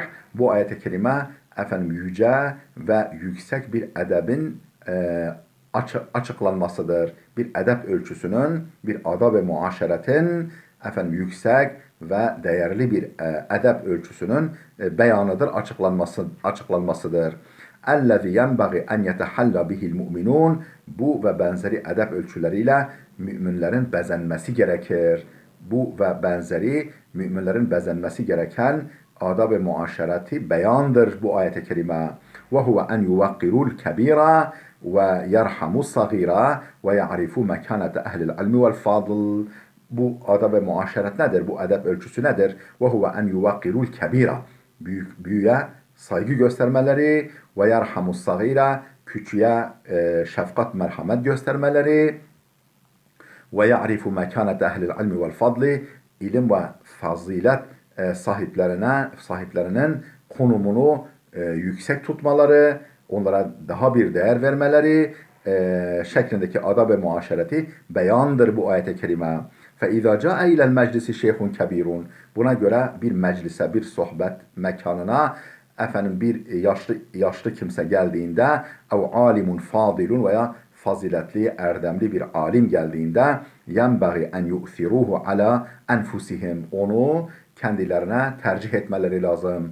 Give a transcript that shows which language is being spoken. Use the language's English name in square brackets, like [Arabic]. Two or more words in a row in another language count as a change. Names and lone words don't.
[Turkish] Bu ayet-i kerime efendim yüce ve yüksek bir edebin açıklanmasıdır. Bir edep ölçüsünün, bir adab ve muaşeretin efendim yüksek ve değerli bir edep ölçüsünün beyanıdır, açıklanmasıdır. [Arabic] اَلَّذِي يَنْبَغِ اَنْ يَتَحَلَّ بِهِ الْمُؤْمِنُونَ. [Turkish] Bu ve benzeri edep ölçüleriyle müminlerin bezenmesi gerekir. Bu ve benzeri müminlerin bezenmesi gereken adab ve muaşereti beyandır bu ayet-i kerime. [Arabic] وَهُوَ اَنْ يُوَقِّرُوا الْكَب۪يرَ وَيَرْحَمُوا الصَّغ۪يرَ وَيَعْرِفُوا مَكَانَةَ اَهْلِ الْعِلْمِ وَالْفَضْلِ. [Turkish] Bu adab ve muaşeret nedir? Bu edep ölçüsü nedir? [Arabic] وَهُوَ اَنْ يُوَقِّرُوا الْكَب۪يرَ. [Turkish] Büyüye saygı göstermeleri, [Arabic] ويرحموا الصغير, [Turkish] küçüğe şefkat, merhamet göstermeleri, [Arabic] ويعرفوا مكانة أهل العلم والفضل, [Turkish] ilim ve fazilet sahiplerinin konumunu yüksek tutmaları, onlara daha bir değer vermeleri şeklindeki adab ve muaşereti beyandır bu ayet-i kerime. [Arabic] فَاِذَا جَاءَ اِلَى الْمَجْلِسِ شَيْخٌ كَب۪يرٌ. [Turkish] Buna göre bir meclise, bir sohbet mekanına efendim bir yaşlı kimse geldiğinde, [Arabic] أو عالم فاضل, [Turkish] veya faziletli, erdemli bir alim geldiğinde, [Arabic] ينبغي أن يؤثروه على أنفسهم, [Turkish] onu kendilerine tercih etmeleri lazım.